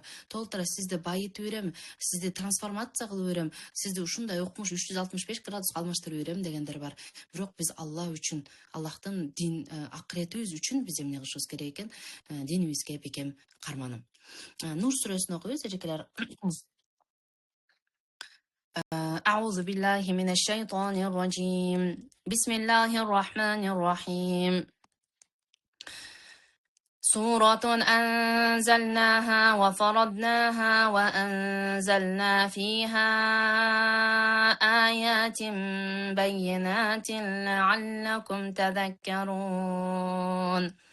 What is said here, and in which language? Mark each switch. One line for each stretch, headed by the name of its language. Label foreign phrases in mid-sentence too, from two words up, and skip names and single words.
Kyrgyz: Толтура сизди байытып берем, сизди трансформация кылып берем, сизди ушундай укмуш 365 градуска алмаштырып берем дегендер бар. Бирок биз Аллах үчүн, Аллахтын дин акыретибиз үчүн биз эмне кылышыбыз керек экен? Динибизге бекем карманып. Нур сүрөсүн окуйбуз эжекелер.
Arabic: أعوذ بالله من الشيطان الرجيم بسم الله الرحمن الرحيم سورة أنزلناها وفرضناها وأنزلنا فيها آيات بينات لعلكم تذكرون